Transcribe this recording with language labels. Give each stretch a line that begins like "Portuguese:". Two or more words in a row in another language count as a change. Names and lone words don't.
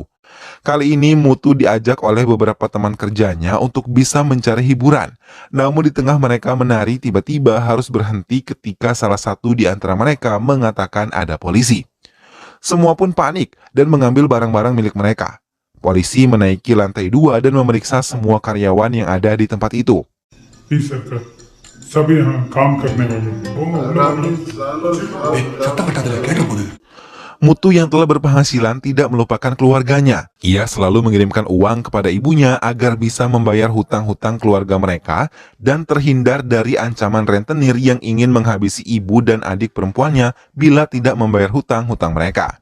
Indonesian: Kali ini Mutu diajak oleh beberapa teman kerjanya untuk bisa mencari hiburan. Namun di tengah mereka menari, tiba-tiba harus berhenti ketika salah satu di antara mereka mengatakan ada polisi. Semua pun panik dan mengambil barang-barang milik mereka. Polisi menaiki lantai 2 dan memeriksa semua karyawan yang ada di tempat itu.
Hindi: जी सरकार सभी यहाँ काम करने वाले
Indonesian: Mutu yang telah berpenghasilan tidak melupakan keluarganya. Ia selalu mengirimkan uang kepada ibunya agar bisa membayar hutang-hutang keluarga mereka dan terhindar dari ancaman rentenir yang ingin menghabisi ibu dan adik perempuannya bila tidak membayar hutang-hutang mereka.